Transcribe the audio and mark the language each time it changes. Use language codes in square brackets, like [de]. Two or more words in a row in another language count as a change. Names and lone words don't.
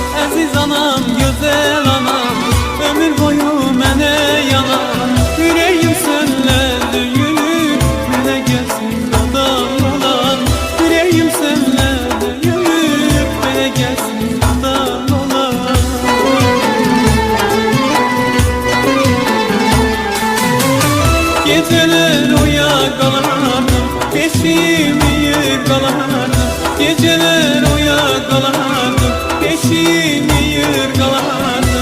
[az] Əziz anam, gözəl anam, ömür boyu mənə yanan. Ürəyim sənlə döyülür, mənə gəlsin nadan olan. Ürəyim sənlə döyülür, mənə gəlsin nadan olan. [tr] Geceler oya kalardım, peşimi yırgalardım. Geceler oya kalardım, peşimi yırgalardım.